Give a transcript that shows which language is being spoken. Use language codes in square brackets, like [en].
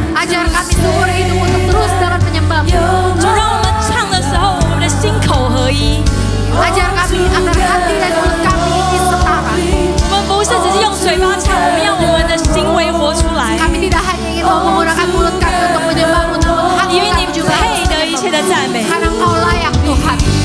[id] Ajar kami seumur hidup untuk terus dapat menyembah-Mu. [zh] 主，让我们唱的时候，我们的心口合一。 [id] Ajar kami agar hati dan mulut kami ini setara. [zh] 我们不是只是用嘴巴唱，我们要我们的行为活出来。 [id] Kami tidak hanya ingin menggunakan mulut kami untuk menyembah-Mu, namun hati [zh] 因为你 [id] kami juga [zh] 配得一切的赞美。 [id] karena Engkau layak Tuhan.